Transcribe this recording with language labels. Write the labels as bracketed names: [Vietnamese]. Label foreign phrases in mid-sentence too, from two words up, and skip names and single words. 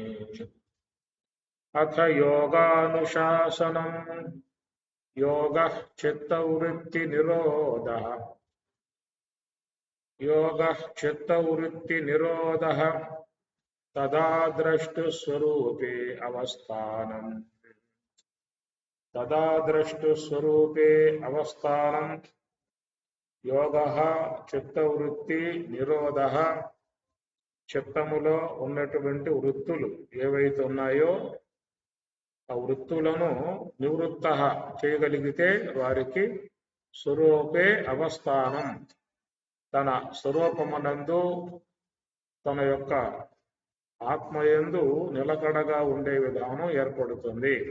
[Sanskrit] अथ योगानुशासनं योगः चित्तवृत्तिनिरोधः योगः चित्तवृत्तिनिरोधः तदा द्रष्टुस्वरूपे अवस्थानम् तदा द्रष्टुस्वरूपे अवस्थानं योगः చిత్తవృత్తి నిరోధః [Telugu] చిత్తములో ఉన్నటువంటి వృత్తులు ఏవైతే ఉన్నాయో ఆ వృత్తులను నివృత్త చేయగలిగితే వారికి [Sanskrit] స్వరూపే అవస్థానం [Telugu] తన స్వరూపమునందు తన యొక్క ఆత్మయందు నిలకడగా ఉండే విధానం ఏర్పడుతుంది.